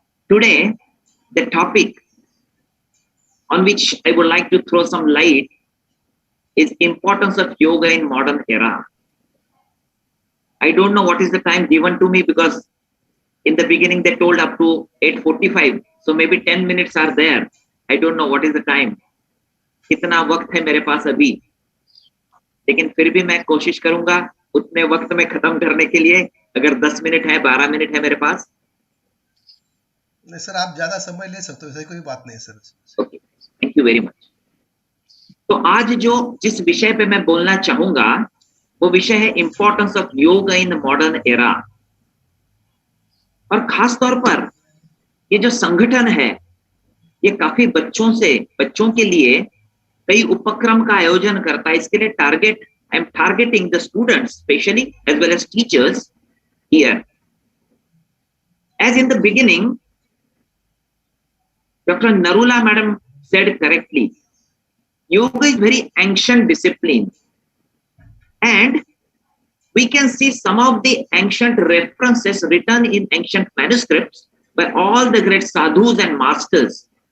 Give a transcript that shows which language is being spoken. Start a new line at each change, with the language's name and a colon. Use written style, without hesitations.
English: Today, the topic on which I would like to throw some light is importance of yoga in modern era. I don't know what is the time given to me, because in the beginning they told up to 8:45, so maybe 10 minutes are there. I don't know what is the time.
Hindi: कितना वक्त है मेरे पास अभी, लेकिन फिर भी मैं कोशिश करूंगा उतने वक्त में खत्म करने के लिए। अगर 10 मिनट है, 12 मिनट है मेरे पास। नहीं सर, आप ज्यादा समय ले सकते हो, ऐसी कोई बात नहीं sir.
English: Okay, thank you very much.
Hindi: तो आज जिस विषय पे मैं बोलना चाहूंगा वो विषय है
English: Importance of yoga in modern era.
Hindi: और खास तौर पर ये जो संगठन है ये काफी बच्चों के लिए कई उपक्रम का आयोजन करता है। इसके लिए
English: I am targeting the students specially as well as teachers here. As in the beginning Dr. Narula Madam said correctly, yoga is very ancient discipline, and we can see some of the ancient references written in ancient manuscripts by all the great sadhus and masters.